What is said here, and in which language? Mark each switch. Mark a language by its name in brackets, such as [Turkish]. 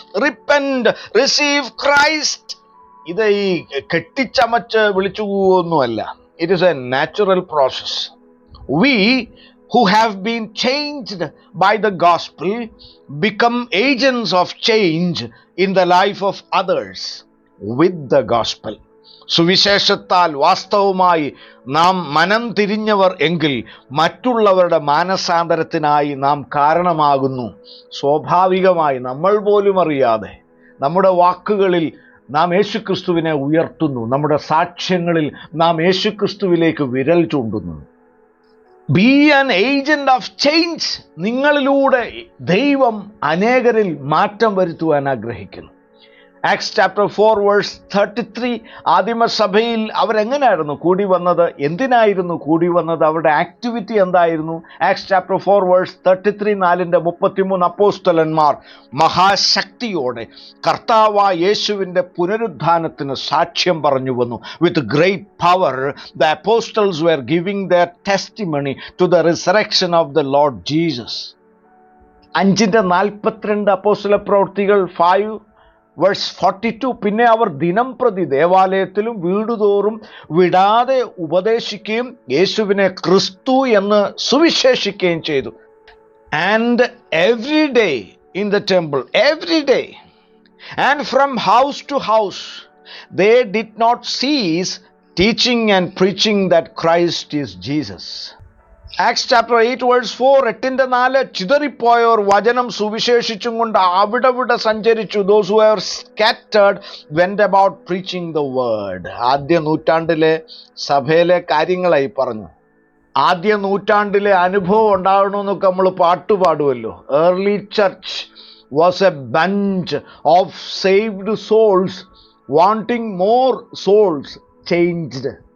[English] Repent, receive Christ. [Malayalam] ഇത് ഈ കെട്ടിച്ചമച്ച് വിളിച്ചു പോവുകയൊന്നുമല്ല. [English] It is a natural process. We who have been changed by the gospel become agents of change in the life of others with the gospel. [Malayalam] സുവിശേഷത്താൽ വാസ്തവമായി നാം മനം തിരിഞ്ഞവർ എങ്കിൽ മറ്റുള്ളവരുടെ മാനസാന്തരത്തിനായി നാം കാരണമാകുന്നു. സ്വാഭാവികമായി നമ്മൾ പോലും അറിയാതെ നമ്മുടെ വാക്കുകളിൽ നാം യേശുക്രിസ്തുവിനെ ഉയർത്തുന്നു. നമ്മുടെ സാക്ഷ്യങ്ങളിൽ നാം യേശുക്രിസ്തുവിലേക്ക് വിരൽ ചൂണ്ടുന്നു. [English] Be an agent of change. [Malayalam] നിങ്ങളിലൂടെ ദൈവം അനേകരിൽ മാറ്റം വരുത്തുവാൻ ആഗ്രഹിക്കുന്നു. [English] Acts chapter 4 verse 33. [Malayalam] ആദിമസഭയിൽ അവരെങ്ങനെയായിരുന്നു കൂടി വന്നത്? എന്തിനായിരുന്നു കൂടി വന്നത്? അവരുടെ ആക്ടിവിറ്റി എന്തായിരുന്നു? [English] Acts chapter 4 verse 33, 4:33. [Malayalam] അപ്പോസ്തലന്മാർ മഹാശക്തിയോടെ കർത്താവായ യേശുവിൻ്റെ പുനരുദ്ധാനത്തിന് സാക്ഷ്യം പറഞ്ഞു വന്നു. [English] With great power the apostles were giving their testimony to the resurrection of the Lord Jesus. [Malayalam] 5:42 അപ്പോസ്തല പ്രവൃത്തികൾ 5 verse 42. പിന്നെ അവർ ദിനം പ്രതി ദേവാലയത്തിലും വീടുതോറും വിടാതെ ഉപദേശിക്കുകയും യേശുവിനെ ക്രിസ്തു എന്ന് സുവിശേഷിക്കുകയും ചെയ്തു. [English] And every day in the temple, every day and from house to house they did not cease teaching and preaching that Christ is Jesus. Acts chapter 8 verse 4, 8:4. [Malayalam] ചിതറിപ്പോയവർ വചനം സുവിശേഷിച്ചും കൊണ്ട് അവിടവിടെ സഞ്ചരിച്ചു. [English] Those who were scattered went about preaching the word. [Malayalam] ആദ്യ നൂറ്റാണ്ടിലെ സഭയിലെ കാര്യങ്ങളായി പറഞ്ഞു. ആദ്യ നൂറ്റാണ്ടിലെ അനുഭവം ഉണ്ടാകണമെന്നൊക്കെ നമ്മൾ പാട്ടുപാടുമല്ലോ. [English] Early church was a bunch of saved souls wanting more souls changed.